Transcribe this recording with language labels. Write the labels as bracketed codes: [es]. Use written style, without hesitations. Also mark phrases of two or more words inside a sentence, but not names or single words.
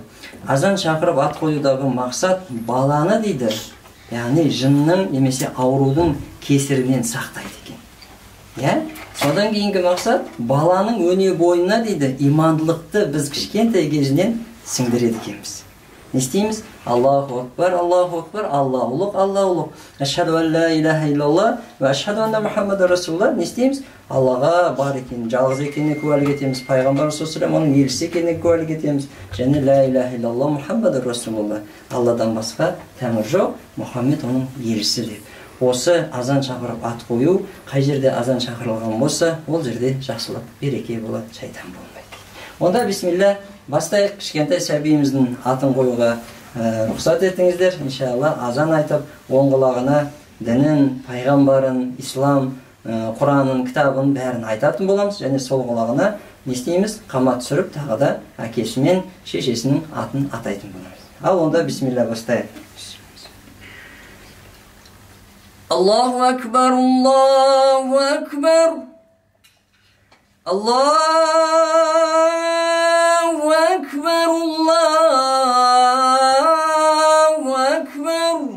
[kk] Азан шақырып ат қоюдағы мақсат баланы дейді, яғни жынның немесе аурудың кесірінен сақтайды екен. Содан кейінгі мақсат баланың өне бойына дейді, имандылықты біз кішкентай кезінен сіңдіреді екенбіз. Не істейміз? [ar] الله أكبر الله أكبر, [kk] Аллаху ұлық, Аллаху ұлық. [ar] أشهد أن لا إله إلا الله وأشهد أن محمدا رسول الله. [kk] Не істейміз? Аллаға бар екенін, жалғыз екеніне куәлік етеміз. Пайғамбар саллаллаху оның елшісі екеніне куәлік етеміз. [ar] Және لا إله إلا الله محمد رسول الله. [kk] Алладан басқа тәңір жоқ, Мұхаммед оның елшісі деп. Осы азан шақырып ат қою, қай жерде азан шақырылған болса, ол жерде жақсылық, береке болады, шайтан болмайды. Онда бисмилля, бастайық. Кішкентай сәбиіміздің атын қоюға рұқсат етіңіздер. Иншалла азан айтып, оң құлағына дінін, пайғамбарын, ислам, Құранын, кітабын бәрін айтатын боламыз. Және сол құлағына не істейміз? Қамат түсіріп, тағы да әкесі мен шешесінің атын атайтын боламыз. Ал онда бисмилля бастайық. [ar] الله أكبر الله أكبر الله أكبر الله أكبر.